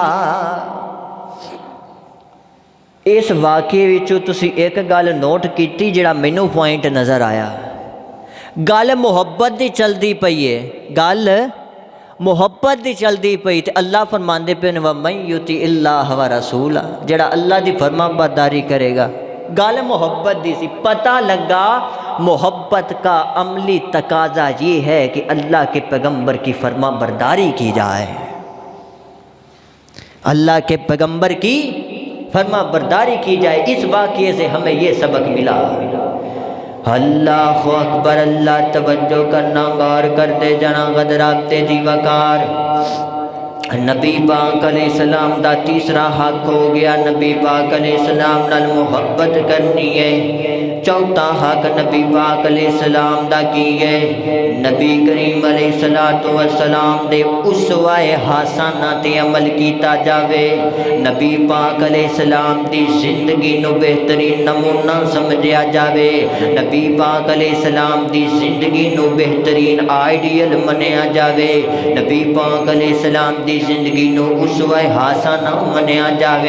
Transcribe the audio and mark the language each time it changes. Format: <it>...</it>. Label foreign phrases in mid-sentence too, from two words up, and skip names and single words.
<pa>اس واقعے وچوں تسی اک گل نوٹ کیتی جیہڑا مینوں پوائنٹ نظر آیا گل محبت دی چلدی پئی ہے گل محبت دی چلدی پئی تے اللہ فرماندے پے</pa> <ar>ومن يطع الله والرسول</ar> <pa>جیہڑا اللہ دی فرماں برداری کرے گا گل محبت دی سی</pa> <ur>پتہ لگا محبت کا عملی تقاضا یہ ہے کہ اللہ کے پیغمبر کی فرماں برداری کی جائے اللہ کے پیغمبر کی فرماں برداری کی جائے. اس واقعے سے ہمیں یہ سبق ملا.</ur> <ar>الله أكبر</ar> <ur>اللہ توجہ کرنا غور کرتے جانا</ur> <pa>حضرات جی وقار نبی پاک علیہ السلام دا تیجا حق ہو گیا نبی پاک علیہ السلام نال محبت کرنی ہے. چوتھا حق نبی پاک علیہ السلام دا کی ہے نبی کریم علیہ الصلاۃ والسلام دے اسوہ حسنہ تے عمل کیتا جاوے نبی پاک علیہ السلام دی زندگی نوں بہترین نمونہ سمجھیا جاوے نبی پاک علیہ السلام دی زندگی نوں بہترین آئیڈیل منیا جاوے نبی پاک علیہ السلام دی زندگی نوں اسوہ حسنہ منیا جاوے.</pa>